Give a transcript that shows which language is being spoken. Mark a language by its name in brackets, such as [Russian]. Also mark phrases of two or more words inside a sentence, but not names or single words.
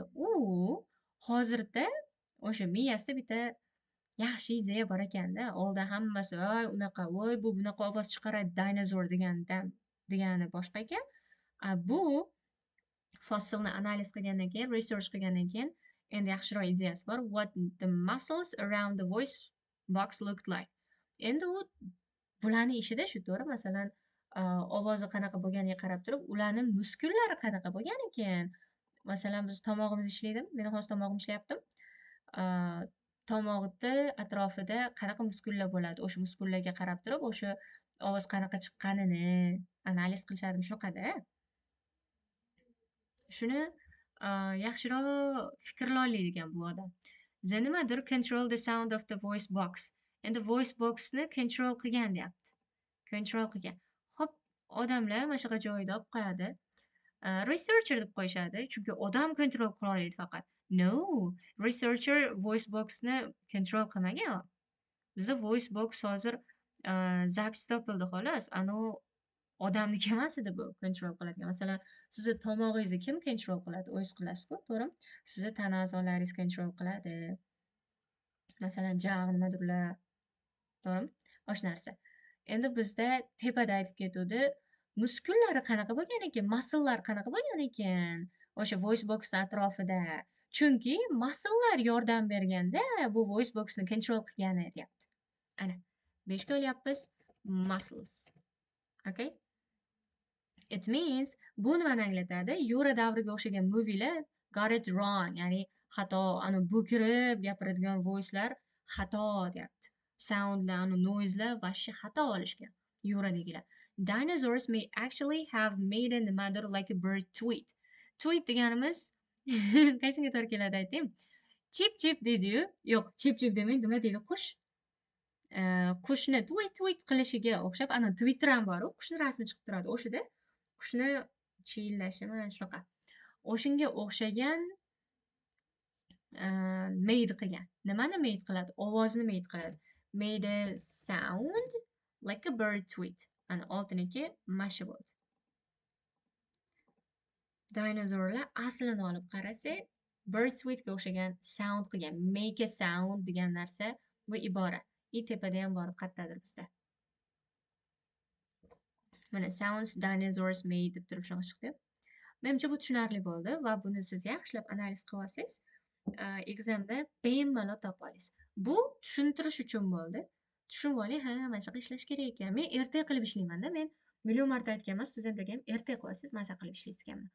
[Uzbek] U hozirda o'sha miyasida bitta yaxshi ideya bor ekanda. Oldin hammasi, voy unaqa, voy bu bunaqa ovoz chiqaradi dinozaur degani boshqa ekan. Bu fossilni analiz qilgandan keyin, research qilgandan keyin endi yaxshiroq ideyasi bor. [English] What the muscles around the voice box looked like. [Uzbek] Endi u bularni ishida shu, to'g'ri? Masalan, ovozi qanaqa bo'lganiga qarab turib, ularning muskullari qanaqa bo'lgan ekan. Masalan, biz tomog'imiz ishlaydimi? Meni hozir tomog'im ishlayapti. Tomog'ni atrofida qanaqa muskullar bo'ladi? O'sha muskullarga qarab turib, o'sha ovoz qanaqa chiqqanini analiz qilishadi, shunaqa-da. Shuni yaxshiroq fikrla oladigan bu odam. [English] The nimadir control the sound of the voice box. [Uzbek] Endi [English] voice boxni control [Uzbek] qilgan deyapti. Control qilgan. Xo'p, odamlar mana shunaqa joyda olib qo'yadi. Researcher deb qo'yishadi, chunki odam control qila oladi faqat. No, [English] researcher voice boxni control [Uzbek] qilmagan. Bizda [English] voice box [Uzbek] hozir zapis topildi xolos. Odamniki emas edi bu control qiladigan. Masalan, sizni tomog'ingizni kim control qiladi? O'zingiz qilasiz-ku, to'g'rimi? Sizni tana a'zolaringiz control qiladi. Masalan, jag' nimadirlar. To'g'rimi? O'sha narsa. Endi bizda tepada aytib ketuvdi, muskullari qanaqa bo'lgan ekan, musclelar qanaqa bo'lgan ekan o'sha [English] voice box [Uzbek] atrofida. Chunki musclelar yordam berganda bu [English] voice boxni control [Uzbek] qilgani deyapti. Ana, 5 ga olyapmiz. Muscles. [English] Okay? It means [Uzbek] bu nimani anglatadi? Yura davriga o'xshagan movielar [English] got it wrong, [Uzbek] ya'ni xato, bukirib gapiradigan voicelar xato deyapti. Soundlar, noiselar vashshi xato olishgan. Yuradagilar. [English] Dinosaurs may actually have made a mother like a bird tweet. [Uzbek] Tweet deganimiz qaysiga to'g'ri keladi aytayim? Chip chip deydi-yu. Yo'q, chip chip demaydi, nima deydi? Qush. Qushni tweet qilishiga o'xshab, Twitter ham bor-ku, qushni rasmi chiqib turadi. O'shida qushni chiyillashimi shunaqa. O'shunga o'xshagan made qilgan. Nimani made qiladi? Ovozni made qiladi. [English] Made a sound like a bird tweet. [Uzbek] Ana oltiniki mashi bo'ldi. Dinozaurlar aslini olib qarasak, [English] bird tweetga [Uzbek] o'xshagan sound qilgan. [English] Make a sound [Uzbek] degan narsa bu ibora. Tepada ham bor qayerdadir bizda. Mana [English] sounds dinosaurs made [Uzbek] deb turib shunaqa chiqdi. Menimcha bu tushunarli bo'ldi va buni siz yaxshilab analiz qilib olsangiz, examda bemalol topa olasiz. Bu tushuntirish uchun bo'ldi. Tushunib oling, ha, mana shunaqa ishlash kerak ekan. Men erta qilib ishlayman-da. Men million marta aytganman, studentlarga ham erta qilib olsangiz, maza qilib ishlaysiz ekanman.